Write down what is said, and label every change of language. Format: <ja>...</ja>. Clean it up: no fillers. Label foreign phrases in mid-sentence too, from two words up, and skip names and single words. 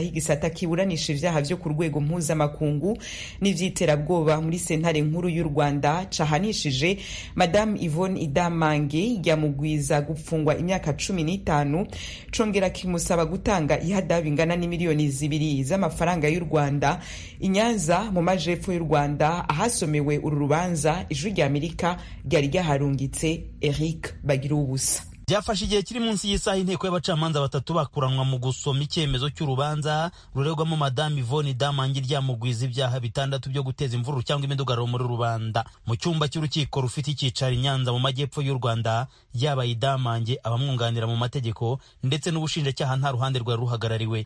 <rn>Igisata kiburanisha ivyaha vyo ku rwego mpuzamakungu n'ivyiterabwoba muri sentare nkuru y'u Rwanda cahanishije Madame Yvonne Idamange yamugwiza gupfungwa imyaka 15, congera kimusaba gutanga ihadabu ingana n'imiliyoni 2 z'amafaranga y'u Rwanda. Inyanza mu majepfo y'u Rwanda ahasomewe uru rubanza, ijwi rya Amerika ryari ryaharungitse Eric Bagirubusa.</rn> <rw>Byafashe igihe kiri munsi y'isaha inteko y'abacamanza 3 bakuranwa mu gusoma icyemezo cy'urubanza ruregwamo Madame Yvonne Idamange ryamugwiza ibyaha 6 byo guteza imvururu cyangwa imidugararo muri rubanda. Mu cyumba cy'urukiko rufite icyicaro i Nyanza mu majyepfo y'u Rwanda, yaba Idamange, abamwunganira mu mategeko ndetse n'ubushinjacyaha nta ruhande rwa ruhagarariwe.</rw>